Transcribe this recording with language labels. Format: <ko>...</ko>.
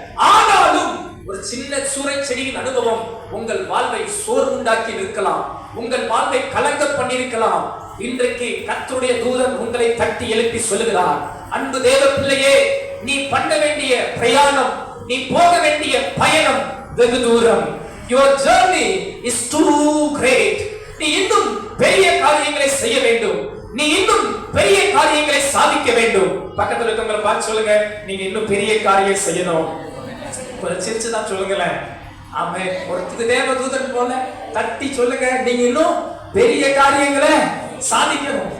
<ta>ஆனாலும் ஒரு சின்ன சூறை செடியின் அனுபவம் உங்கள் வாழ்வை சோர்வுண்டாக்கி இருக்கலாம், உங்கள் வாழ்வை கலங்க பண்ணியிருக்கலாம். இன்றைக்கு கர்த்தருடைய தூதன் உங்களை தட்டி எழுப்பி சொல்லுகிறார், அன்பு தேவ பிள்ளையே, நீ பண்ண வேண்டிய பிரயாணம், நீ போக வேண்டிய பயணம் வெகு தூரம்.</ta> <en>Your journey is too great.</en> <ta>நீ இன்னும் பெரிய காரியங்களை செய்ய வேண்டும், நீ இன்னும் பெரிய காரியங்களை சாதிக்க வேண்டும். பக்கத்துல இருக்கவங்களை பார்த்து சொல்லுங்க, நீங்க இன்னும் பெரிய காரியம் செய்யணும். சிரிச்சுதான் சொல்லுங்களேன். ஆமே, ஒரு தேவதூதன் போல தட்டி சொல்லுங்க, நீங்க இன்னும் பெரிய காரியங்களை சாதிக்கணும்.</ta>